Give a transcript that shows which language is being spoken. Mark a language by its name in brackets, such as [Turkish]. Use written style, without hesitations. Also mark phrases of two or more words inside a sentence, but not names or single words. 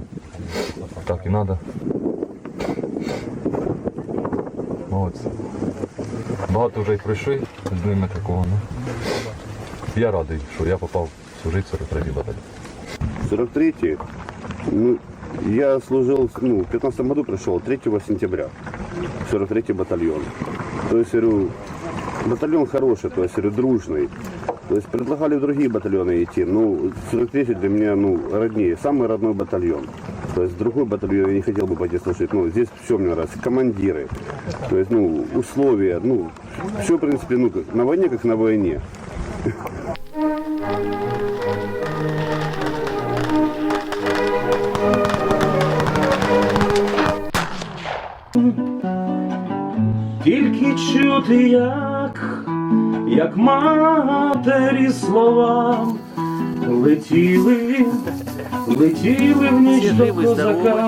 [Ukrainian] Так і треба. Молодці. Багато вже й пройшли з ними такого. Ну. Я радий, що я попав служити в 43-й батальйон. [Russian] 43-й, ну, я служил, ну, в 15 году пришел, 3 сентября, 43-й батальон. То есть, говорю, батальон хороший, то есть, говорю, дружный. То есть, предлагали в другие батальоны идти, ну, 43-й для меня, ну, роднее, самый родной батальон. То есть, в другой батальон я не хотел бы пойти служить, ну, здесь все мне нравится, командиры, то есть, ну, условия, ну, все, в принципе, ну, на войне, как на войне. [Ukrainian] Тільки чути, як матері слова летіли в ніч до козака.